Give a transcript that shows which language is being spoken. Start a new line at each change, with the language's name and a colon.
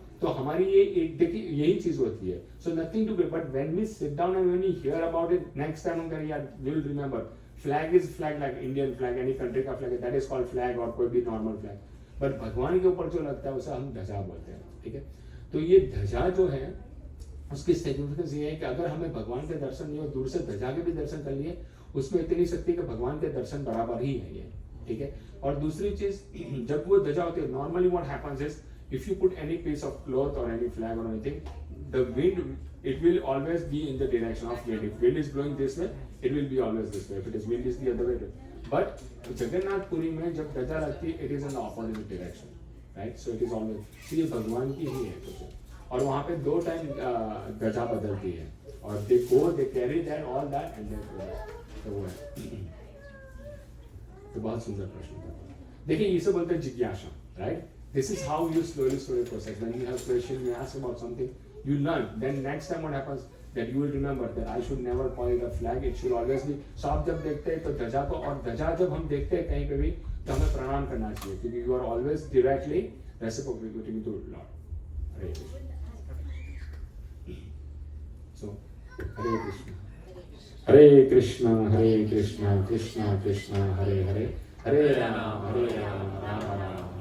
Hindi: तो हमारी ये एक देखिए यही चीज होती है।
English: so nothing to be, but when we sit down and when we hear about it, next time अगर यार will remember, flag is flag,
Hindi: like Indian flag, any country का flag, that is called flag, और कोई भी normal flag, but भगवान के ऊपर जो लगता है उसे हम ध्वजा बोलते हैं, ठीक है। तो ये ध्वजा जो है उसकी सिग्निफिकेंस ये है कि अगर हमें भगवान के दर्शन नहीं हो, दूर से ध्वजा के भी दर्शन कर लिए, उसमें इतनी शक्ति कि भगवान के दर्शन बराबर ही है ये, ठीक है। और दूसरी चीज, जब वो ध्वजा होती है,
English: Normally what happens is, if you put any piece of cloth or any flag or anything, the wind, it will always be in the direction of wind. If wind is blowing this way, it will be always this way. If it is wind is the other way. But Jagannath Puri
Hindi: में जब ध्वजा लगती है,
English: it is in the opposite direction, right? So it is always,
Hindi: so ये भगवान की ही है कुछ, और वहाँ पे 2 टाइम ध्वजा बदलती है, और
English: they go, they carry that all that and then
Hindi: तो वो है। तो बहुत सुंदर प्रश्न था। देखिए इसे बोलते हैं जिज्ञासा,
English: right? This is how you slowly process. When you have question, you ask about something, you learn. Then next time what happens, that you will remember that I should never call it a flag. It should always be.
Hindi: So आप जब देखते हैं तो ध्वजा को, और ध्वजा जब हम देखते हैं कहीं पे भी, तो हमें प्रणाम करना चाहिए, क्योंकि
English: you are always directly reciprocating to Lord.
Hindi: Hare Krishna. So Hare Krishna, Hare Krishna, Hare Krishna, Krishna Krishna, Hare Hare, Hare Ram, Ram Ram.